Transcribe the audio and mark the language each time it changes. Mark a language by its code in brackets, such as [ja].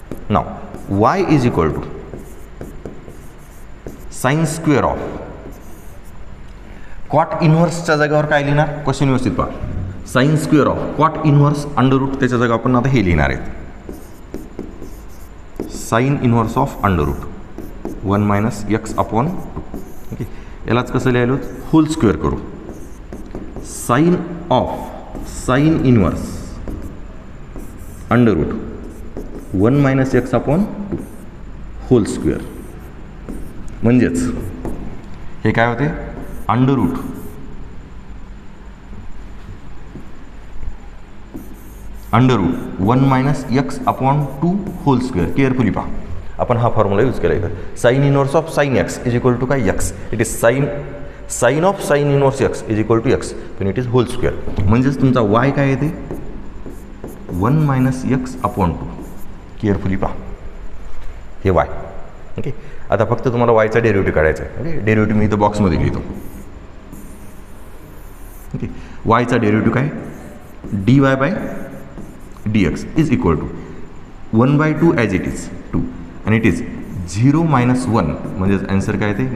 [en] now y is equal to sine square of cot इन्व्हर्सच्या जागेवर [mr] काय लिहिणार? क्वेश्चन व्यवस्थित पहा. [en] sine square of cot inverse under root, [mr] त्याच्या जागा आपण आता हे लिहिणार आहेत, [en] Sine inverse of under root 1 minus x upon 2. [mr] Okay, यालाच कसं लिहायलो? होल स्क्वेअर करू. [en] Sine of sine inverse under root 1 minus x upon 2 whole square. [mr] म्हणजेच हे काय होते? [en] Under root under root 1 minus x upon 2 whole square. [mr] Carefully पहा, आपण हा फॉर्म्युला यूज केला इथं. [en] Sine inverse of sine x is equal to काय? X. It is sine of sine inverse x is equal to x, पण it is whole square. [mr] म्हणजेच तुमचा Y काय येते? 1 मायनस एक्स अपॉन 2. केअरफुली पहा, हे वाय. ओके, आता फक्त तुम्हाला वायचा डेरिव्हेटिव्ह काढायचा आहे. ओके, डेरिव्हेटिव्ह मी इथं बॉक्समध्ये लिहितो. ओके, वायचा डेरिव्हेटिव्ह काय? [en] d y by d x is equal to 1/2 as it is 2 आणि it is 0 minus 1, [mr] म्हणजेच ॲन्सर काय येते?